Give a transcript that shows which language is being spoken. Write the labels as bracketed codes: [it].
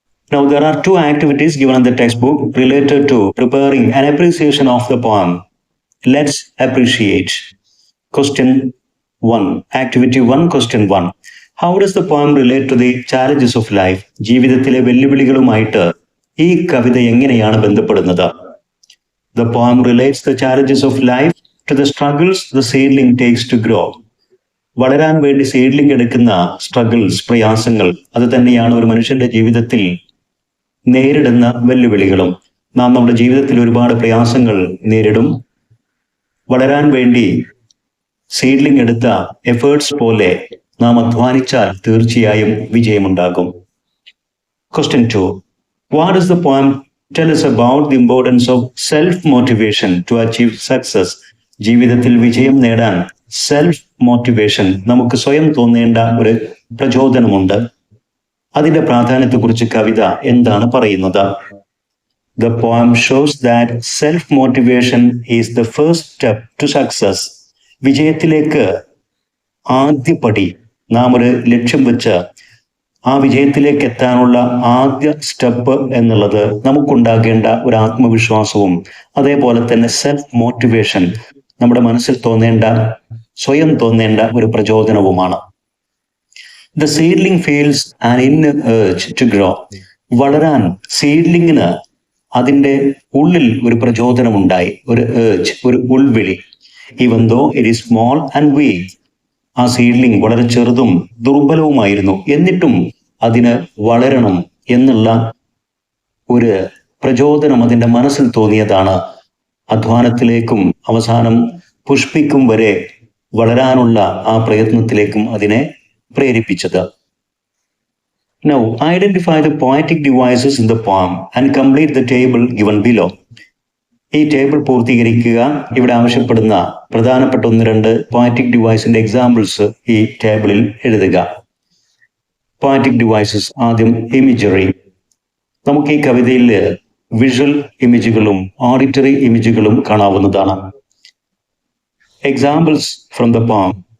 [en] Now there are two activities given in the textbook related to preparing an appreciation of the poem. Let's appreciate. Question 1. Activity 1, question 1. How does the poem relate to the challenges of life? [ml] ജീവിതത്തിലെ വെല്ലുവിളികളുമായിട്ട് ഈ കവിത എങ്ങനെയാണ് ബന്ധപ്പെടുന്നത്? [en] The poem relates the challenges of life to the struggles the seedling takes to grow. [ml] വളരാൻ വേണ്ടി seedling എടുക്കുന്ന struggles, പ്രയാസങ്ങൾ, അത് തന്നെയാണ് ഒരു മനുഷ്യന്റെ ജീവിതത്തിൽ നേരിടുന്ന വെല്ലുവിളികളും. നാം നമ്മുടെ ജീവിതത്തിൽ ഒരുപാട് പ്രയാസങ്ങൾ നേരിടും. വളരാൻ വേണ്ടി സീഡ്ലിംഗ് എടുത്ത എഫേർട്സ് പോലെ നാം അധ്വാനിച്ചാൽ തീർച്ചയായും വിജയമുണ്ടാകും. [en] Question 2. What does the poem tell us about the importance of self-motivation to achieve success? [ml] ജീവിതത്തിൽ വിജയം നേടാൻ സെൽഫ് മോട്ടിവേഷൻ, നമുക്ക് സ്വയം തോന്നേണ്ട ഒരു പ്രചോദനമുണ്ട്. അതിന്റെ പ്രാധാന്യത്തെക്കുറിച്ച് കവിത എന്താണ് പറയുന്നത്? [en] The poem shows that self-motivation is the first step to success. [ml] വിജയത്തിലേക്ക് ആദ്യപടി, നാം ഒരു ലക്ഷ്യം വെച്ച് ആ വിജയത്തിലേക്ക് എത്താനുള്ള ആദ്യ സ്റ്റെപ്പ് എന്നുള്ളത് നമുക്കുണ്ടാകേണ്ട ഒരു ആത്മവിശ്വാസവും അതേപോലെ തന്നെ സെൽഫ് മോട്ടിവേഷൻ, നമ്മുടെ മനസ്സിൽ തോന്നേണ്ട, സ്വയം തോന്നേണ്ട ഒരു പ്രചോദനവുമാണ്. [en] The seedling feels an inner urge to grow. [ml] വളരാൻ സീഡ്ലിങ്ങിന് അതിൻ്റെ ഉള്ളിൽ ഒരു പ്രചോദനമുണ്ടായി, ഒരു ഏർജ്, ഒരു ഉൾവിളി. [en] Even though it is small and weak, [ml] ആ സീഡ്ലിംഗ് വളരെ ചെറുതും ദുർബലവുമായിരുന്നു, എന്നിട്ടും അതിന് വളരണം എന്നുള്ള ഒരു പ്രചോദനം അതിൻ്റെ മനസ്സിൽ തോന്നിയതാണ് അധ്വാനത്തിലേക്കും അവസാനം പുഷ്പിക്കും വരെ വളരാനുള്ള ആ പ്രയത്നത്തിലേക്കും അതിനെ പ്രേരിപ്പിച്ചത്. [en] Now identify the poetic devices in the poem and complete the table given below. [ml] ഈ ടേബിൾ പൂർത്തീകരിക്കുക. ഇവിടെ ആവശ്യപ്പെടുന്ന പ്രധാനപ്പെട്ട 1-2 poetic ഡിവൈസിന്റെ എക്സാമ്പിൾസ് ഈ ടേബിളിൽ എഴുതുക. poetic devices. ആദ്യം ഇമേജറി. നമുക്ക് ഈ കവിതയിൽ വിഷ്വൽ ഇമേജുകളും ഓഡിറ്ററി ഇമേജുകളും കാണാവുന്നതാണ്. [en] Examples from the poem.